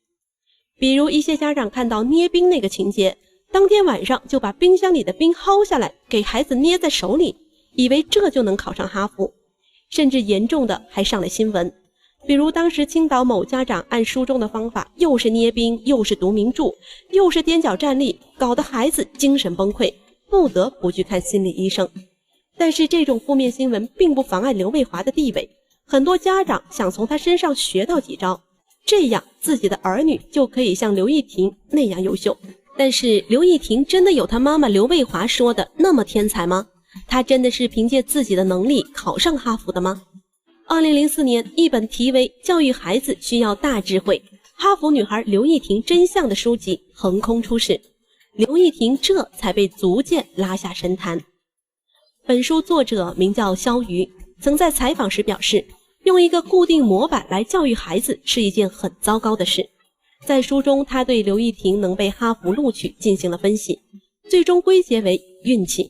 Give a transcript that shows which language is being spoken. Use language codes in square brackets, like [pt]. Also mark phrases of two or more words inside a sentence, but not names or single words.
[zh] 比如一些家長看到捏冰那個情節，當天晚上就把冰箱裡的冰薅下來給孩子捏在手裡，以為這就能考上哈佛，甚至嚴重的還上了新聞。比如當時青島某家長按書中的方法，又是捏冰，又是讀名著，又是踮腳站立，搞得孩子精神崩溃，不得不去看心理醫生。但是这種負面新聞並不妨礙劉衛華的地位，很多家長想從他身上學到幾招，這樣自己的兒女就可以像劉亦婷那樣優秀。但是劉亦婷真的有她媽媽劉衛華說的那麼天才嗎？她真的是憑借自己的能力考上哈佛的嗎？2004年，一本題為《教育孩子需要大智慧：哈佛女孩劉亦婷真相》的書籍橫空出世，劉亦婷這才被逐漸拉下神壇。本書作者名叫肖瑜，曾在採訪時表示，用一個固定模板來教育孩子是一件很糟糕的事。在書中，他對劉亦婷能被哈佛錄取進行了分析，最終歸結為運氣。